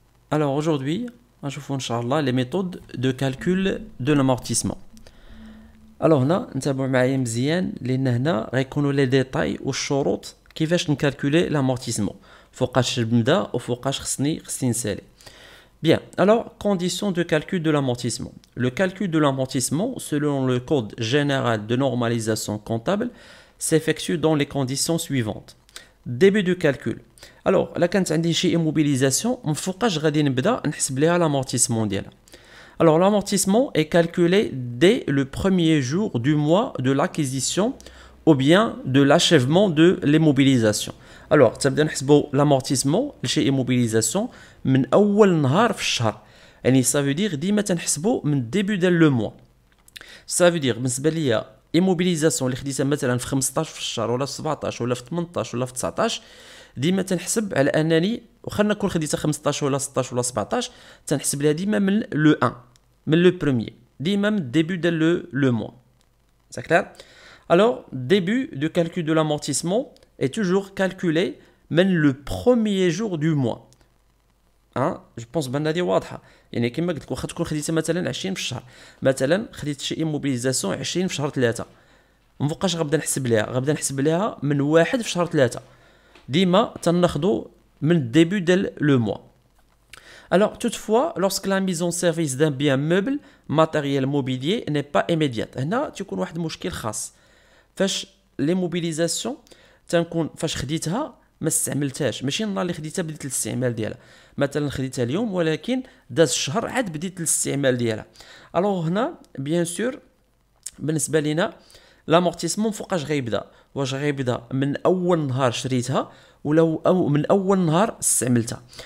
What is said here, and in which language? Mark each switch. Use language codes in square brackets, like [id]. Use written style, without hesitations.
[fr] Alors aujourd'hui, [ar] نشوفوا إن شاء الله [fr] les méthodes de calcul de l'amortissement. [ar] Alors هنا نتابعوا معايا مزيان لأن هنا غيكونوا لي ديتاي والشروط كيفاش نكالكولي l'amortissement. فوقاش نبدا وفوقاش خصني نسالي. [fr] Bien, alors, conditions de calcul de l'amortissement. Le calcul de l'amortissement, selon le code général de normalisation comptable, s'effectue dans les conditions suivantes. Début du calcul. Alors, là, quand on dit immobilisation, on faut que je [ar] نحسب ليها [fr] l'amortissement ديالها. Alors, l'amortissement est calculé dès le premier jour du mois de l'acquisition ou bien de l'achèvement de l'immobilisation. [ar] Alors, تبدا نحسبوا l'amortissement لشي immobilisation من اول نهار في الشهر. يعني [fr] ça veut dire [ar] ديما تنحسبوا من début ديال لو mois. [fr] Ça veut dire [ar] بالنسبه ليا immobilisation اللي خديتها مثلا في 15 في الشهر ولا في 17 ولا في 18 ولا في 19 ديما تنحسب على انني واخا نكون خديتها 15 ولا 16 ولا 17 تنحسب لها ديما من لو 1 من لو بروميير ديما من début ديال le mois. [fr] C'est clair? Alors, début du calcul de l'amortissement est toujours calculé من le premier jour du mois. Hein? Je pense [ar] بان هذه واضحه. يعني كما قلت لك واخا تكون خديتها مثلا 20 في الشهر مثلا خديت شي immobilisation 20 في شهر 3 ما فوقاش غنبدا نحسب لها من 1 في شهر 3 ديما تناخذوا من الديبي ديال لو موا. [fr] Alors, toutefois, lorsque la mise en service d'un bien meuble, matériel mobilier n'est pas immédiate. [ar] هنا تيكون واحد المشكل خاص. فاش ليموبيليزاسيون تنكون فاش خديتها ما استعملتهاش ماشي النهار اللي خديتها بديت الاستعمال ديالها مثلا خديتها اليوم ولكن داز الشهر عاد بديت الاستعمال ديالها. الوغ هنا بيان سور بالنسبه لينا لامورتيسمون فوقاش غيبدا واش غيبدا من اول نهار شريتها ولا أو من اول نهار استعملتها.